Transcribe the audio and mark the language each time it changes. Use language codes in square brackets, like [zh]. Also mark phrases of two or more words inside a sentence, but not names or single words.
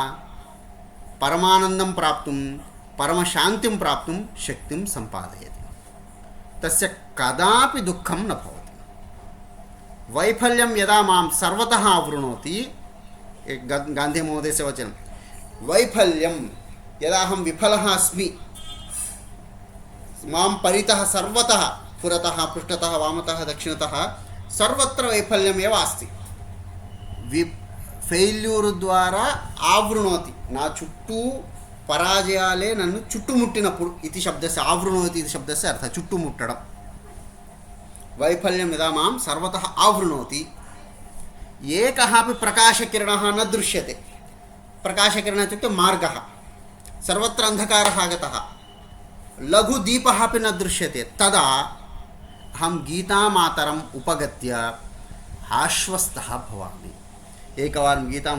[sa] परमानन्दं प्राप्तुं परमशान्तिं प्राप्तुं शक्तिं सम्पादयति तस्य कदापि दुःखं न भवति वैफल्यं यदा मां सर्वतः आवृणोति गान्धीमहोदयस्य वचनं वैफल्यं यदा अहं विफलः अस्मि मां परितः सर्वतः पुरतः पृष्ठतः वामतः दक्षिणतः सर्वत्र वैफल्यमेव अस्ति [te] ఫెయిల్యూర్ ద్వారా ఆవృణోతి నా చుట్టూ పరాజయాలే నన్ను చుట్టుముట్టినప్పుడు [sa] ఇది శబ్దస్య ఆవృణోతి ఇది శబ్దస్య [te] అర్థ చుట్టుముట్టడం [sa] వైఫల్యం యదా మాం సర్వతః ఆవృణోతి ఏకः अपि प्रकाशकिरणः न दृश्यते प्रकाशकिरणः इत्युक्ते मार्गः सर्वत्र अन्धकारः आगतः लघुदीपः अपि न दृश्यते तदा अहं गीतामातरम् उपगत्य आश्वस्तः भवामि एकवारं गीताम्